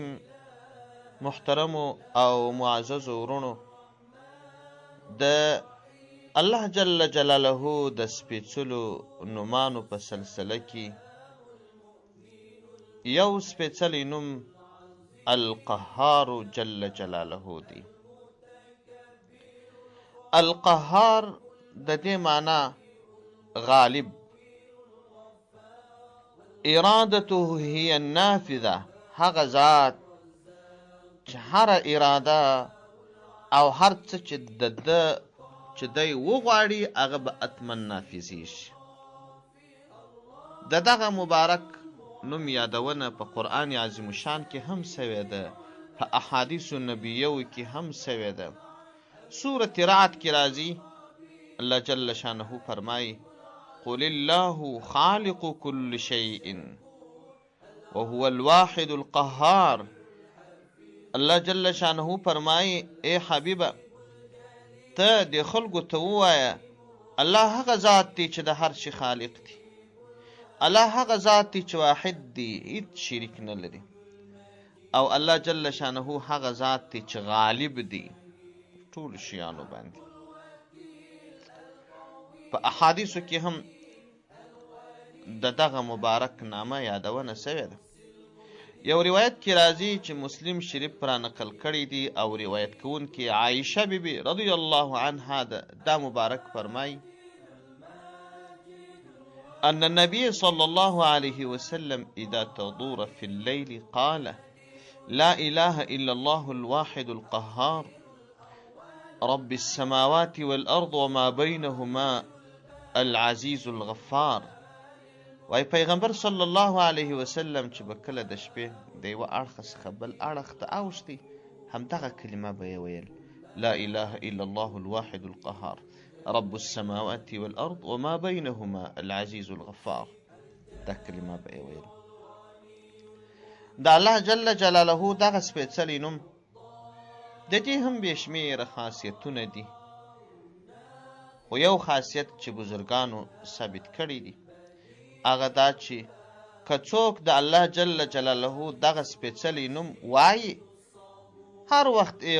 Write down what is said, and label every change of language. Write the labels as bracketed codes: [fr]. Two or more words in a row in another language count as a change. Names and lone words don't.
[ps] محترمو او معززو ورونو، د الله [ar] جل جلاله [ps] د سپیڅلو نومانو په سلسله کې یو سپیڅلی نوم القهار [ar] جل جلاله [ps] دی. القهار د دې معنی غالب، [ar] ارادته هي النافذه، [ps] هغه ذات چې هر اراده او هر څه چې چې دی وغواړي هغه به حتما نافذیږي. د دغه مبارک نوم یادونه په قرآن عظیم شان کې هم سوې ده، په احادیث نبیو کې هم سوې ده. سورة رعد کې راځي، الله [ar] جل شانه [ps] فرمایي: [ar] قل الله خالق كل شيء وهو الواحد القهار. [ps] الله [ar] جل شانه [ps] فرمایي: اے حبیبه، ته د خلکو ته ووایه الله هغه ذات دی چې د هر شي خالق دی، الله هغه ذات دی چې واحد دی، هیڅ شریک نه لري، او الله [ar] جل شانه [ps] هغه ذات دی چې غالب دی ټول شیانو باندې. په احادیثو کې هم د دغه مبارک نامه یادونه سوې ده. یو روایت کې راځي چې مسلم شریف را نقل کړی دی، او روایت کوونکې عایشه بیبي [ar] رضی الله عنها [ps] دا مبارک فرمایي: [ar] ان النبي صلى الله عليه وسلم اذا تضور في الليل قال: لا اله الا الله الواحد القهار رب السماوات والارض وما بينهما العزيز الغفار. [ps] وای پیغمبر [ar] صلی الله علیه وسلم [ps] چې به کله د شپې د یوه اړخه څخه بل اړخ ته اوښتي، همدغه کلمه به یې ویل: [ar] لا اله الا الله الواحد القهار رب السماوات والارض وما بينهما العزيز الغفار. [ps] دا کلمه به یې ویل. د الله [ar] جل جلاله [ps] دغه سپیڅلی نوم د دې هم بې شمېره خاصیتونه دي، خو یو خاصیت چې بزرګانو ثابت کړی دي هغه دا چې که څوک د الله [ar] جل جلاله [ps] دغه سپیڅلی نوم وایي، هر وخت یې